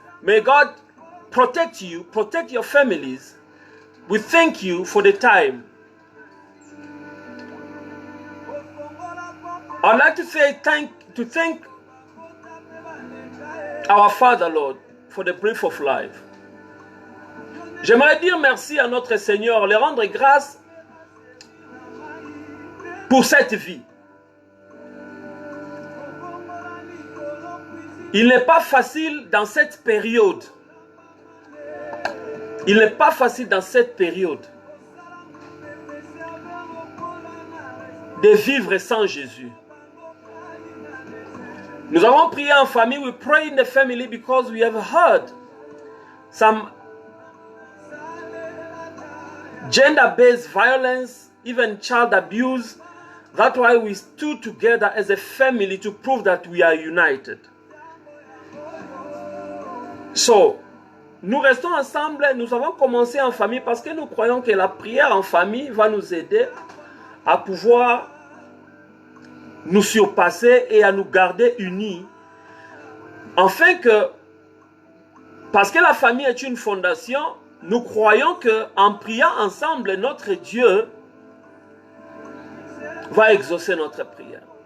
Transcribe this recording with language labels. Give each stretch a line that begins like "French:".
English: May God protect you, protect your families. We thank you for the time. I'd like to say thank our Father, Lord, for the breath of life.
French: J'aimerais dire merci à notre Seigneur, lui rendre grâce pour cette vie. Il n'est pas facile dans cette période. Il n'est pas facile dans cette période de vivre sans Jésus. Nous avons prié en famille.
English: We pray in the family because we have heard some gender-based violence, even child abuse. That's why we stood together as a family to prove that we are united.
French: So, nous restons ensemble. Nous avons commencé en famille parce que nous croyons que la prière en famille va nous aider à pouvoir nous surpasser et à nous garder unis. Afin que, parce que la famille est une fondation, nous croyons qu'en priant ensemble, notre Dieu va exaucer notre prière.